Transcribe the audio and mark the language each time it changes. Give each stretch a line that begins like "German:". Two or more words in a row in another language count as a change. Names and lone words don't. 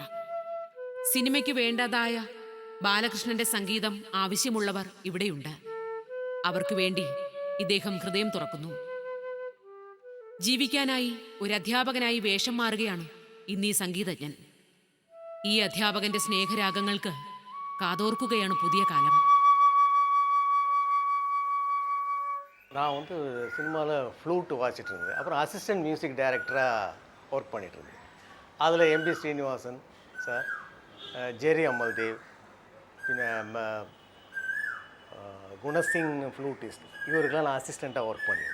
Malayalam: സിനിമയ്ക്ക് വേണ്ടതായ ബാലകൃഷ്ണന്റെ സംഗീതം ആവശ്യമുള്ളവർ ഇവിടെയുണ്ട്. അവർക്ക് വേണ്ടി ഇദ്ദേഹം ഹൃദയം തുറക്കുന്നു. ജീവിക്കാനായി ഒരു അധ്യാപകനായി വേഷം മാറുകയാണ് ഇന്നീ സംഗീതജ്ഞൻ. ഈ അധ്യാപകന്റെ സ്നേഹരാഗങ്ങൾക്ക് കാതോർക്കുകയാണ് പുതിയ കാലം.
Tamil: நான் சினிமாவில் ஃப்ளூட்டு வாசிட்டு இருந்தேன். அப்புறம்
English: assistant music director
Tamil: ஒர்க் பண்ணிகிட்டு இருந்தேன். அதில் எம்பி ஸ்ரீனிவாசன் சார், ஜெரி அமல்தேவ், பின்ன குணசிங் ஃப்ளூட்டிஸ்ட், இவருக்கெல்லாம் நான்
English: assistant work
Tamil: பண்ணேன்.